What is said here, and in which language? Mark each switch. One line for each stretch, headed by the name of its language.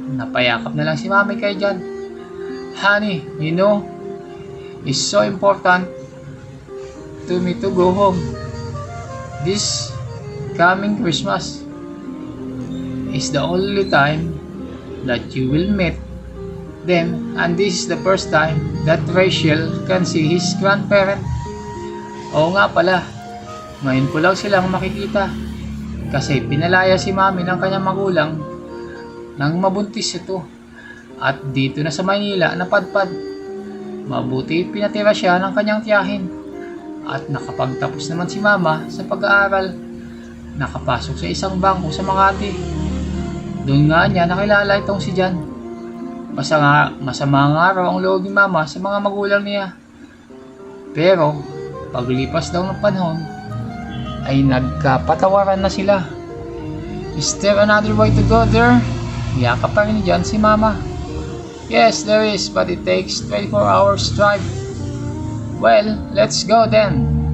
Filipino: Napayakap na lang si mami kay John.
English: Honey, you know, it's so important to me to go home. This coming Christmas is the only time that you will meet them, and this is the first time that Rachel can see his grandparent.
Filipino: Oo nga pala, ngayon ko lang silang makikita kasi pinalaya si mami ng kanyang magulang nang mabuntis ito. At dito na sa Maynila napadpad. Mabuti pinatira siya ng kanyang tiyahin. At nakapagtapos naman si mama sa pag-aaral. Nakapasok sa isang bangko sa Makati. Doon nga niya nakilala itong si John. Masama nga raw ang loob ni mama sa mga magulang niya. Pero paglipas daw ng panahon ay nagkapatawaran na sila.
English: Is there another way to go there?
Filipino: Yakap pa rin ni John si mama.
English: Yes, there is, but it takes 24 hours drive. Well, let's go then.